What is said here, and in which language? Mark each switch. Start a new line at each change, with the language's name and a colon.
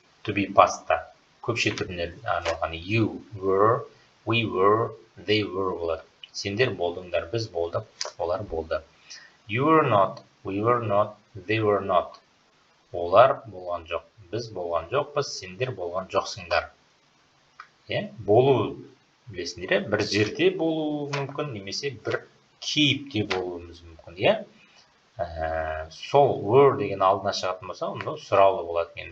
Kazakh: To be past'та көпше түріне арналған
English: you were, we were, they were
Kazakh: болады. Сендер болдыңдар, біз болдық, олар болды.
English: You were not, we were not, they were not.
Kazakh: Олар болған жоқ, біз болған жоқпыз, сендер болған жоқсыңдар. Болу білесіңдер, бір жерде болуы мүмкін, немесе бір кейіпте болуымыз мүмкін. Сол were деген алдына шығатын болса, онда сұраулы болады.